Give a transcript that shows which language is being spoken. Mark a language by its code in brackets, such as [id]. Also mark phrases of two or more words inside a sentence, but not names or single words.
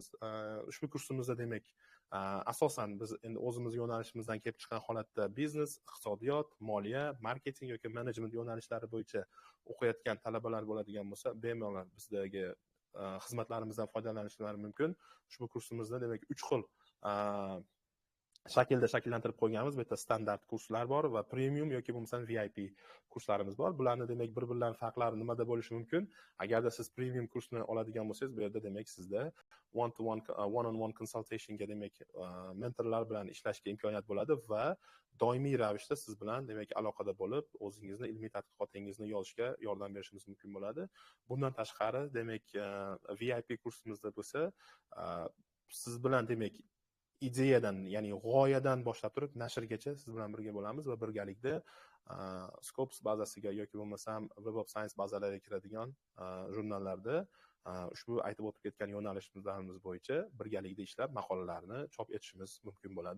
[uz] Ushbu kursimizda demak asosan biz endi o'zimiz yo'nalishimizdan kelib chiqqan holatda biznes, iqtisodiyot, moliya, marketing yoki menejment yo'nalishlari bo'yicha o'qiyotgan talabalar bo'ladigan bo'lsa, bemalol bizdagi xizmatlarimizdan foydalanishlari mumkin. Ushbu kursimizda demak 3 xil shaklda shakllantirib qo'yganmiz. Bu yerda standart kurslar bor va premium yoki bo'lmasam VIP kurslarimiz bor. Bularni demak bir-birlarining farqlari nimada bo'lishi mumkin? Agarda siz premium kursni oladigan bo'lsangiz, bu yerda demak sizda [en] one-on-one consultationga [uz] demak mentorlar bilan ishlashga imkoniyat bo'ladi va doimiy ravishda siz bilan demak aloqada bo'lib, o'zingizni ilmiy tadqiqotingizni yozishga yordam berishimiz mumkin bo'ladi. Bundan tashqari demak VIP kursimizda bo'lsa, siz bilan demak ideyadan, ya'ni g'oyadan boshlab turib nashrgacha siz bilan birga bo'lamiz va birgalikda Scopus bazasiga yoki bo'lmasam Web of Science bazalariga kiradigan jurnallarda ushbu aytib o'tib ketgan yo'nalishlarimiz bo'yicha birgalikda ishlab maqolalarni chop etishimiz mumkin bo'ladi.